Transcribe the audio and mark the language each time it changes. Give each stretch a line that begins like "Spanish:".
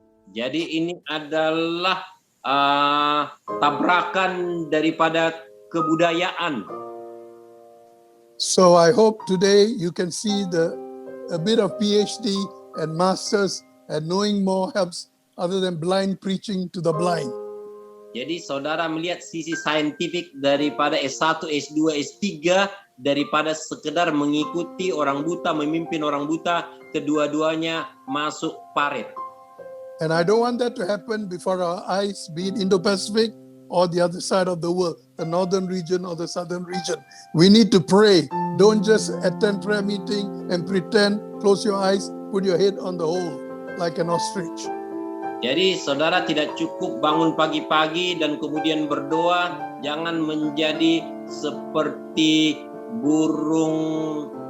Indonesian: Jadi ini adalah tabrakan daripada kebudayaan.
English: So I hope today you can see a bit of PhD and masters, and knowing more helps other than blind preaching to the blind.
Indonesian: Jadi saudara melihat sisi saintifik daripada S1, S2, S3 daripada sekedar mengikuti orang buta, memimpin orang buta, kedua-duanya masuk parit.
English: And I don't want that to happen before our eyes, be it Indo-Pacific or the other side of the world, the northern region or the southern region. We need to pray. Don't just attend prayer meeting and pretend, close your eyes, put your head on the hole like an ostrich.
Indonesian: Jadi saudara tidak cukup bangun pagi-pagi dan kemudian berdoa, jangan menjadi seperti burung